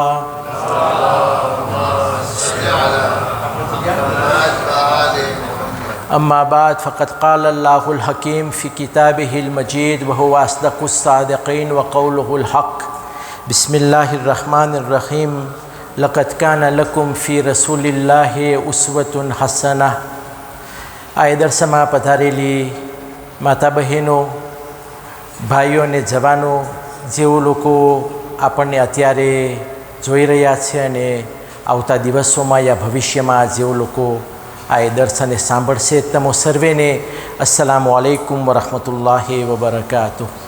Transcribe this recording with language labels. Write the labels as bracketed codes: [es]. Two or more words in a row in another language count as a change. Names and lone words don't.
[ar] أما بعد فقد قال الله الحكيم في كتابه المجيد وهو أصدق الصادقين وقوله الحق بسم الله الرحمن الرحيم لقد كان لكم في رسول الله أسوة حسنة [gu] આ દર્શમાં પધારેલી માતા બહેનો, ભાઈઓ અને જવાનો, જેઓ લોકો આપણને અત્યારે જોઈ રહ્યા છે અને આવતા દિવસોમાં યા ભવિષ્યમાં જેઓ લોકો આ દર્શને સાંભળશે, તમો સર્વેને [ar] السلام عليكم ورحمة الله وبركاته.